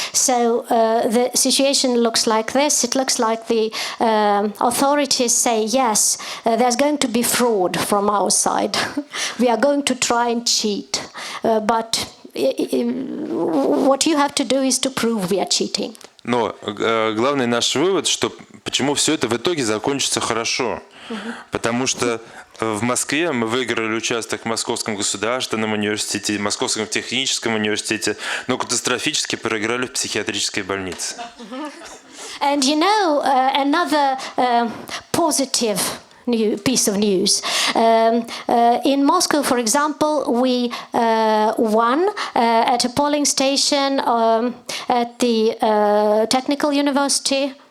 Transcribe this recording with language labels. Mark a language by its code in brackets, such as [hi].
[en] So the situation looks like this. It looks like the authorities say, yes, there's going to be fraud from our side. We are going to try and cheat. But what you have to do is to prove we are cheating. [ru] Но главный наш вывод, что почему все это в итоге закончится хорошо. Потому что в Москве мы выиграли участок в Московском государственном университете, Московском техническом университете, но катастрофически проиграли в психиатрической больнице. [en] And you know, another positive piece of news. In Moscow, for example, we won at a polling station at the Technical University.